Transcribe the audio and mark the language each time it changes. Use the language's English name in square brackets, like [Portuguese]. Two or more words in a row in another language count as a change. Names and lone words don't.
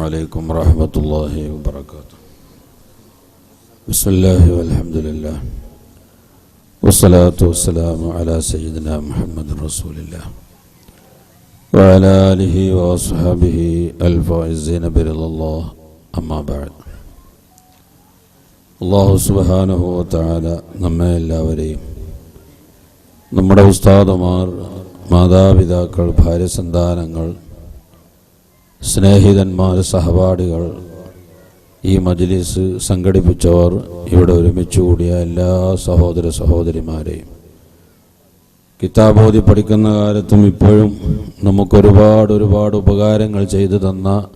[Arabic] عليكم ورحمة الله وبركاته. بسم الله والحمد لله والصلاة والسلام على سيدنا محمد رسول الله وعلى آله وأصحابه الفائزين برضا الله. أما بعد. الله سبحانه وتعالى [Malayalam] നമ്മെ എല്ലാവരെയും നമ്മുടെ ഉസ്താദുമാർ, മാതാപിതാക്കൾ, ഭാര്യസന്താനങ്ങൾ, സ്നേഹിതന്മാർ, സഹപാഠികൾ, ഈ മജ്ലിസ് സംഘടിപ്പിച്ചവർ, ഇവിടെ ഒരുമിച്ച് കൂടിയ എല്ലാ സഹോദര സഹോദരിമാരെയും കിതാബോധി പഠിക്കുന്ന കാലത്തും ഇപ്പോഴും നമുക്കൊരുപാട് ഉപകാരങ്ങൾ ചെയ്തു തന്ന